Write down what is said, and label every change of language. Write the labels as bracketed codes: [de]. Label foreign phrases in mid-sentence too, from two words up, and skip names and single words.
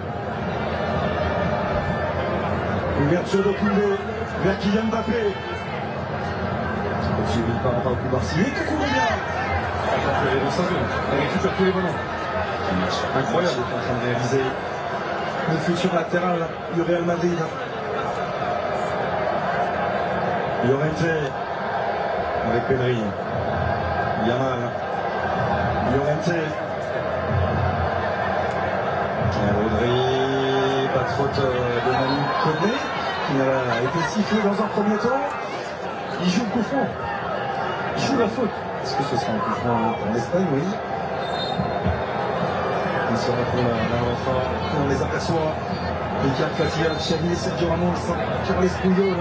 [fr] Ouverture de Koundé vers Kylian Mbappé. Suivi par Koubarsi et Koukoubia. Il est dans sa zone, il récupère tous les ballons. Un match incroyable est en train de réaliser le futur latéral du Real Madrid. Llorente avec Pedri. Yamal. Llorente. Rodri, pas de faute de Manu Koné, qui a été sifflé dans un premier temps. Il joue le coup franc. Il joue la faute. Est-ce que ce sera un coup franc en Espagne? Oui. Il sera pour la renfort. On les aperçoit. Ricard Casillas, Xavi, Sergio Ramos, Carles Puyol.